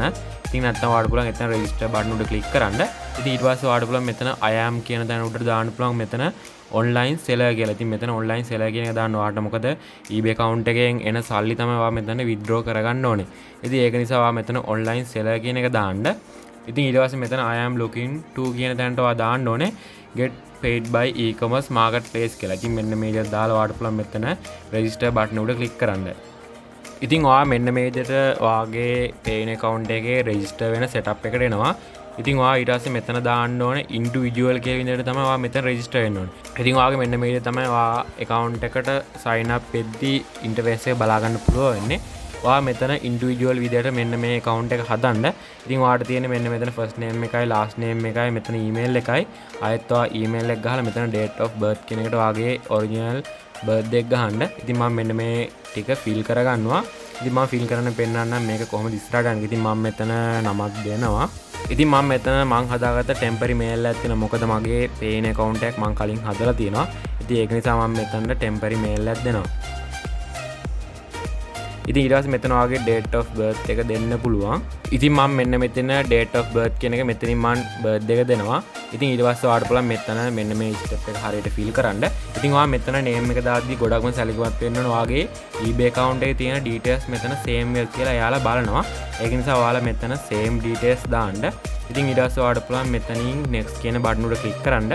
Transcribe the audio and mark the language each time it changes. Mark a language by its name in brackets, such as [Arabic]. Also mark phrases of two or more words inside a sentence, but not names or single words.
[Sinhala] ඉතින් නැත්තම් ඔයාට පුළුවන් එතන [English] register button [Sinhala] උඩ click කරන්න. ඉතින් ඊට පස්සේ ඔයාට පුළුවන් මෙතන [English] I am [Sinhala] කියන තැන උඩට දාන්න පුළුවන් මෙතන [English] online seller [Sinhala] කියලා. ඉතින් මෙතන [English] online seller [Sinhala] කියන එක දාන්න ඔයාට මොකද eBay account එකෙන් එන සල්ලි තමයි ඔයා මෙතන withdraw කරගන්න ඕනේ. ඉතින් ඒක නිසා ඔයා මෙතන [English] online seller [Sinhala] කියන එක දාන්න. ඉතින් ඊට පස්සේ මෙතන [English] I am looking to [Sinhala] කියන තැනට ඔයා දාන්න ඕනේ [English] get paid by e-commerce marketplace [Sinhala] කියලා. ඉතින් මෙන්න මේ විදිහට දාලා ඔයාට පුළුවන් මෙතන [English] register button [Sinhala] උඩ click කරන්න. ඉතින් ඔයා මෙන්න මේ විදිහට ඔයාගේ Payoneer account එකේ register වෙන setup එකට එනවා. ඉතින් ඔයා ඊට පස්සේ මෙතන දාන්න ඕනේ individual කියන විදිහට තමයි ඔයා මෙතන register වෙන්න ඕනේ. ඉතින් ඔයාගේ මෙන්න මේ විදිහට තමයි ඔයා account එකට [English] sign up [Sinhala] වෙද්දී interface එක බලා ගන්න පුළුවන් වෙන්නේ. ඔයා මෙතන individual විදිහට මෙන්න මේ account එක හදන්න. ඉතින් ඔයාට තියෙන්නේ මෙන්න මෙතන [English] first name [Sinhala] එකයි [English] last name [Sinhala] එකයි මෙතන email එකයි. ආයෙත් ඔයා email එක ගහලා මෙතන [English] date of birth [Sinhala] කියන එකට ඔයාගේ [English] original birthday [Sinhala] එක ගහන්න. ඉතින් මම මෙන්න මේ ටික fill කරගන්නවා. ඉතින් මම fill කරන්න පෙන්නන්නම් මේක කොහොමද ඉස්සරහට යන්නේ. ඉතින් මම මෙතන නමක් දෙනවා. ඉතින් මම මෙතන මං හදාගත්ත [English] temporary mail [Sinhala] එකක් තියෙනවා. මොකද මගේ Payoneer account එකක් මං කලින් හදලා තියෙනවා. ඉතින් ඒක නිසා මම මෙතනට [English] temporary mail [Sinhala] එකක් දෙනවා. ඉතින් ඊට පස්සේ මෙතන ඔයාගේ [English] date of birth [Sinhala] එක දෙන්න පුළුවන්. ඉතින් මම මෙන්න මෙතන [English] date of birth [Sinhala] කියන එක මෙතනින් මම birthday එක දෙනවා. ඉතින් ඊට පස්සේ ඔයාට පුළුවන් මෙතන මෙන්න මේ step එක හරියට fill කරන්න. ඉතින් ඔයා මෙතන name එක දාද්දි ගොඩක්ම සැලකුවත් වෙන්න ඕන ඔයාගේ eBay account එකේ තියෙන details මෙතන same වෙල් කියලා එයාලා බලනවා. ඒක නිසා ඔයාලා මෙතන [English] same details [Sinhala] දාන්න. ඉතින් ඊට පස්සේ ඔයාට පුළුවන් මෙතනින් next කියන button උඩ click කරන්න.